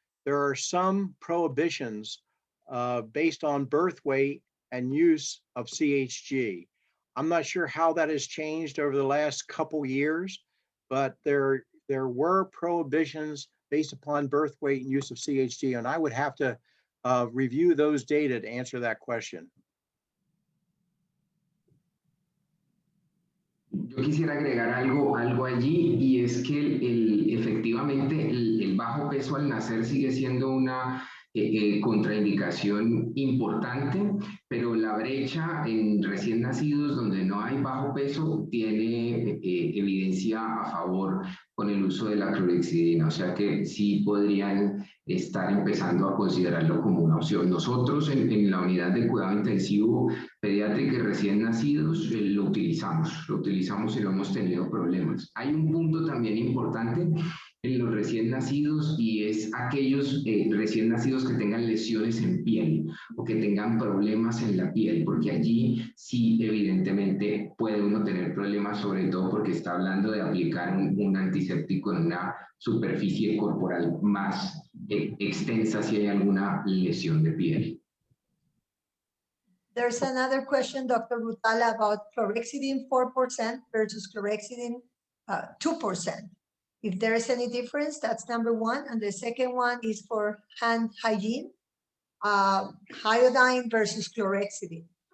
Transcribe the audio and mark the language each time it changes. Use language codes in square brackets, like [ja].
[en] There are some prohibitions based on birth weight and use of CHG. I'm not sure how that has changed over the last couple years, but there were prohibitions based upon birth weight and use of CHG, and I would have to review those data to answer that question. [es] Yo quisiera agregar algo allí y es que efectivamente el bajo peso al nacer sigue siendo una contraindicación importante, pero la brecha en recién nacidos donde no hay bajo peso tiene evidencia a favor con el uso de la clorexidina, o sea que sí podrían estar empezando a considerarlo como una opción. Nosotros en la unidad de cuidado intensivo pediátrica y recién nacidos, lo utilizamos y no hemos tenido problemas. Hay un punto también importante en los recién nacidos y es aquellos recién nacidos que tengan lesiones en piel o que tengan problemas en la piel, porque allí sí evidentemente puede uno tener problemas, sobre todo porque está hablando de aplicar un antiséptico en una superficie corporal más extensa si hay alguna lesión de piel. [en] There's another question, Dr. Rutala, about chlorhexidine 4% versus chlorhexidine 2%. If there is any difference, that's number one. And the second one is for hand hygiene, iodine versus chlorhexidine.